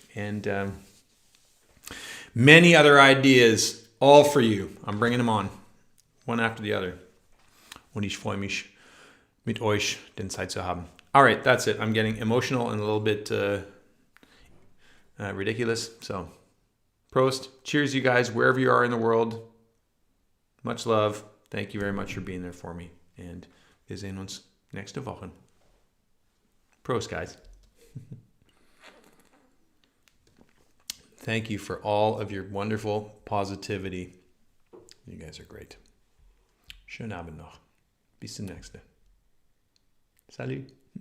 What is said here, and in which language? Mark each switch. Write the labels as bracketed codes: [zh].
[en] And many other ideas, all for you. I'm bringing them on, one after the other. [de] Und ich freue mich, mit euch den Zeit zu haben. [en] All right, that's it. I'm getting emotional and a little bit ridiculous. So, Prost. Cheers, you guys, wherever you are in the world. Much love. Thank you very much for being there for me. [de] And wir sehen uns nächste Woche. [en] Prost, guys. Thank you for all of your wonderful positivity. You guys are great. [de] Schönen Abend noch. Bis zum nächsten. Salut.